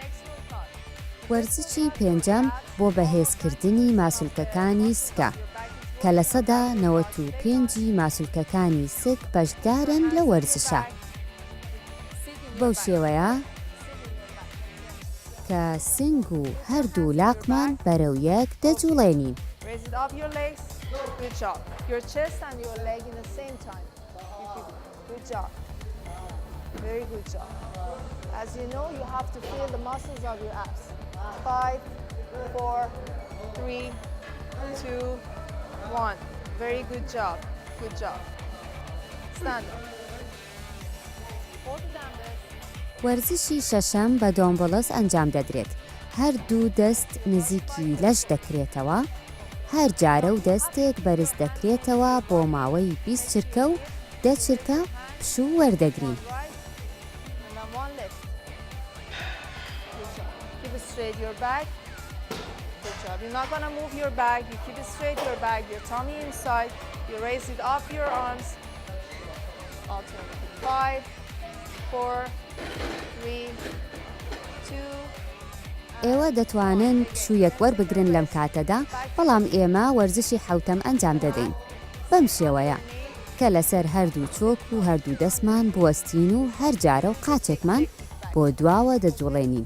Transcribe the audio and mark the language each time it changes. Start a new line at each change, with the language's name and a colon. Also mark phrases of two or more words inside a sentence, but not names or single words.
Central Kurdish: وەرزشی پێنجەم بۆ بەهێزکردنی ماسوولکەکانی سکە کە لە سەدا 95 ماسوولکەکانی سک بەشدارن لە وەرزشە. بەو شێوەیە کە سنگ و هەردوو لاقمان بەرەو یەک دەجوڵێنین.
English: Raise it up your legs. Good job. Your chest and your leg in the same time. Good job. Very good job. As you know, you have to feel the muscles of your abs. 5, 4, 3, 2, 1. Very good job. Good job. Stand up. Hold it down there.
Central Kurdish: وەرزشی شەشەم بە دۆمبڵس ئەنجام دەدرێت. هەردوو دەست نزیکی لەش دەکرێتەوە، هەر جارە و دەستێک بەرز دەکرێتەوە بۆ ماوەی 20 چرکە و 10 چرکە پشوو وەردەگرین.
English: And then one left. Good job. Keep it straight your back. Good job. You're not gonna move your back. You keep it straight your back. Your tummy inside. You raise it up your arms. Alternate. 5, 4, 3, 2.
Central Kurdish: ئێوە دەتوانن پشوویەک وەربگرن لەم کاتەدا، بەڵام ئێمە وەرزشی حوتەم ئەنجام دەدەین. بەم شێوەیە کە لەسەر هەردوو چۆک و هەردوو دەستمان بوەستین و هەر جارە و قاچێکمان بۆ دواوە دەجوڵێنین.